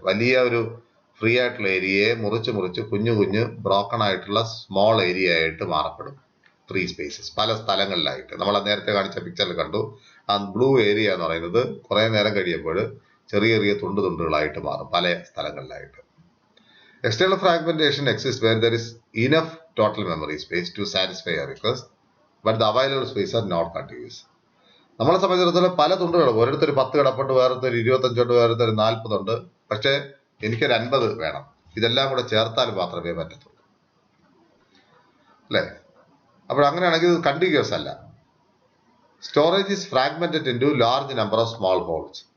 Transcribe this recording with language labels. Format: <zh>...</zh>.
<ml>വലിയ ഒരു ഫ്രീ ആയിട്ടുള്ള ഏരിയയെ മുറിച്ച് കുഞ്ഞു ബ്രോക്കൺ ആയിട്ടുള്ള സ്മോൾ ഏരിയ ആയിട്ട് മാറപ്പെടും. ഫ്രീ സ്പേസസ് പല സ്ഥലങ്ങളിലായിട്ട്. നമ്മൾ നേരത്തെ കാണിച്ച പിക്ചറിൽ കണ്ടു. ആ ബ്ലൂ ഏരിയ എന്ന് പറയുന്നത് കുറെ നേരം കഴിയുമ്പോൾ ചെറിയ തുണ്ടുകളായിട്ട് മാറും പല സ്ഥലങ്ങളിലായിട്ട്.</ml> <en>External fragmentation exists where there is enough total memory space to satisfy a request but the available space are not continuous.</en> <ml>നമ്മളെ സംബന്ധിച്ചിടത്തോളം പല തുണ്ടുകളും, ഓരോരുത്തർ 10 കിടപ്പുണ്ട്, വേറൊരുത്തർ 25 ഉണ്ട്, വേറൊരുത്തർ 40 ഉണ്ട്, പക്ഷേ എനിക്കൊരു 50 വേണം. ഇതെല്ലാം കൂടെ ചേർത്താൽ മാത്രമേ പറ്റത്തുള്ളൂ, അല്ലേ? അപ്പോൾ അങ്ങനെയാണെങ്കിൽ ഇത് കണ്ടിന്യൂസ് അല്ല.</ml> <en>Storage is fragmented into large number of small holes.</en>